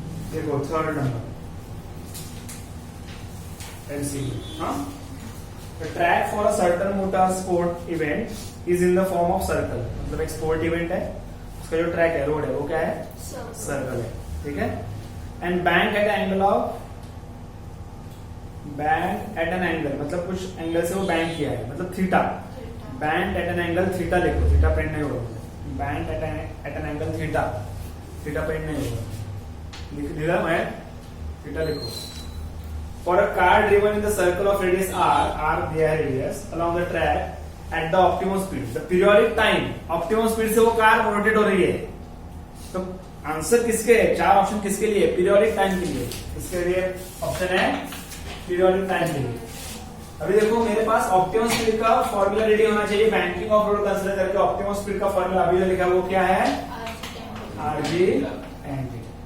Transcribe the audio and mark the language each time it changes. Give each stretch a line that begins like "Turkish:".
Hindi: देखो third number MCQ, हाँ,
English: The track for a certain motor sport event is in the form of circle।
Hindi: मतलब एक sport event है, उसका जो ट्रैक है रोड है वो क्या है, सर्कल है, ठीक है।
English: and bank at angle of, bank at an angle
Hindi: मतलब कुछ एंगल से वो बैंक किया है, मतलब theta, bank at an angle theta लिखो, थीटा प्रिंट नहीं होगा, bank at an angle theta, theta print नहीं होगा, लिख दिया मैं, थीटा लिखो।
English: For a car driven in the circle of radius r
Hindi: दिया है
English: radius along the track at the optimum speed, the periodic time, optimum speed
Hindi: से वो कार रोटेट हो रही है। तो आंसर किसके है, चार ऑप्शन किसके लिए, पीरियोडिक टाइम के लिए। इसके लिए ऑप्शन है पीरियोडिक टाइम के लिए। अभी देखो मेरे पास ऑप्टिमम स्पीड का फॉर्मूला रेडी होना चाहिए, बैंकिंग ऑफ रोड कंसीडर करके ऑप्टिमम स्पीड का फॉर्मूला अभी जो लिखा वो क्या है, आरजी एंड टी।